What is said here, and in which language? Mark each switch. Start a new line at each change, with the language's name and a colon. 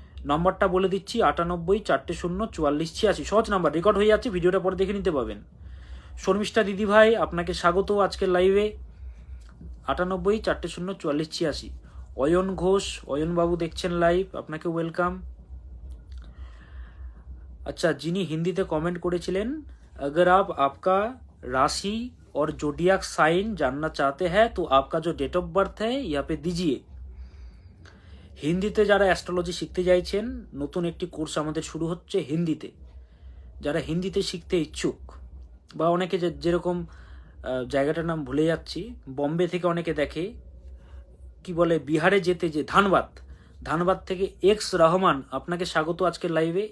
Bangla: নম্বরটা বলে দিচ্ছি, 98-400-4486, সহজ নাম্বার, রেকর্ড হয়ে যাচ্ছে, ভিডিওটা পরে দেখে নিতে পাবেন। শর্মিষ্ঠা দিদিভাই, আপনাকে স্বাগত আজকের লাইভে, 98-400-4486। অয়ন ঘোষ, অয়নবাবু দেখছেন লাইভ, আপনাকে ওয়েলকাম।
Hindi: अच्छा, जिनी हिंदी कमेंट करेছিলেন, अगर आप आपका राशि और जोडियाक साइन जानना चाहते हैं तो आपका जो डेट ऑफ बर्थ है यहाँ पे दीजिए।
Bangla: হিন্দিতে যারা অ্যাস্ট্রোলজি শিখতে চাইছেন, নতুন একটি কোর্স আমাদের শুরু হচ্ছে হিন্দিতে। যারা হিন্দিতে শিখতে ইচ্ছুক, বা অনেকে যেরকম জায়গাটার নাম ভুলে যাচ্ছি, বম্বে থেকে অনেকে দেখে, কি বলে বিহারে যেতে, যে ধানবাদ, ধানবাদ থেকে এক্স রহমান, আপনাকে স্বাগত আজকের লাইভে।